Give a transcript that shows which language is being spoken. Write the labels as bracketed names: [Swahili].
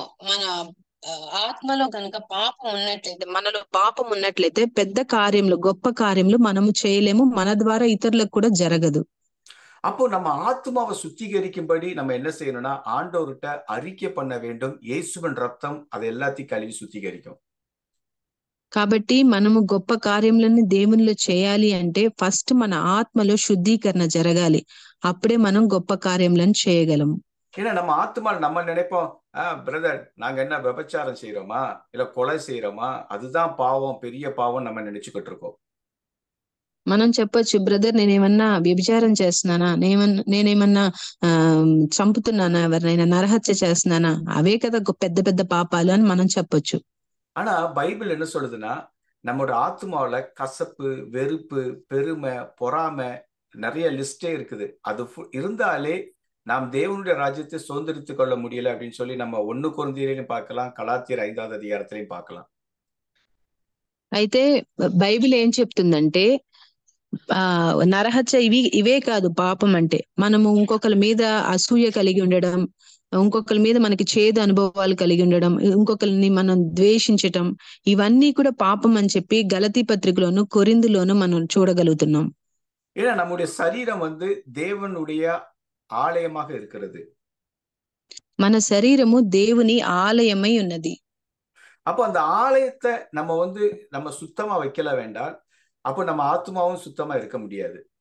[Telugu] మన ఆత్మలో కనుక మనలో పాపం ఉన్నట్లయితే పెద్ద కార్యములు, గొప్ప కార్యములు మనము చేయలేము, మన ద్వారా ఇతరులకు కూడా జరగదు. [Tamil] அப்போ நம்ம ஆத்மாவை சுத்திகரிக்கும்படி நம்ம என்ன செய்யணும்னா, ஆண்டவர்கிட்ட அறிக்கை பண்ண வேண்டும். இயேசுவின் ரத்தம் அதை எல்லாத்தையும் கழுவி சுத்திகரிக்கும். [Telugu] కాబట్టి మనము గొప్ప కార్యములను దేవునిలో చేయాలి అంటే ఫస్ట్ మన ఆత్మలో శుద్ధీకరణ జరగాలి, అప్పుడే మనం గొప్ప కార్యములను చేయగలము. [Tamil] ஏன்னா நம்ம ஆத்மால நம்ம நினைப்போம், பிரதர் நாங்க என்ன விபச்சாரம் செய்யறோமா, இல்ல கொலை செய்யறோமா, அதுதான் பாவம், பெரிய பாவம் நம்ம நினைச்சுக்கிட்டு இருக்கோம். [Telugu] మనం చెప్పొచ్చు, బ్రదర్ నేనేమన్నా వ్యభిచారం చేస్తున్నానా, నేనేమన్నా చంపుతున్నానా, ఎవరినైనా నరహత్య చేస్తున్నానా, అవే కదా పెద్ద పెద్ద పాపాలు అని మనం చెప్పొచ్చు. [Tamil] ஆனா பைபிள் என்ன சொல்லுதுன்னா, நம்மளோட ஆத்மாவில கசப்பு, வெறுப்பு, பெருமை, பொறாமை, நிறைய லிஸ்டே இருக்குது. அது இருந்தாலே நாம் தேவனுடைய ராஜ்யத்தை சுதந்திரித்துக் கொள்ள முடியல அப்படின்னு சொல்லி நம்ம 1 கொரிந்தியரிலும் பார்க்கலாம், கலாத்தியர் [Telugu] 5వ అధ్యాయంలో [Tamil] பார்க்கலாம். [Telugu] అయితే బైబిల్ ఏం చెప్తుందంటే, నరహత్య ఇవే కాదు పాపం అంటే, మనము ఇంకొకరి మీద అసూయ కలిగి ఉండడం, ఇంకొకరి మీద మనకి చేదు అనుభవాలు కలిగి ఉండడం, ఇంకొకరిని మనం ద్వేషించటం, ఇవన్నీ కూడా పాపం అని చెప్పి గలతీ పత్రికలోను కొరింథీలోను మనం చూడగలుగుతున్నాం. [Tamil] ஏன்னா நம்முடைய சரீரம் வந்து தேவனுடைய ஆலயமாக இருக்கிறது. [Telugu] మన శరీరము దేవుని ఆలయమై ఉన్నది. [Tamil] அப்போ அந்த ஆலயத்தை நம்ம சுத்தமா வைக்கல வேண்டாம், அப்போ நம்ம ఆత్మాவும் சுத்தமா இருக்க முடியாது.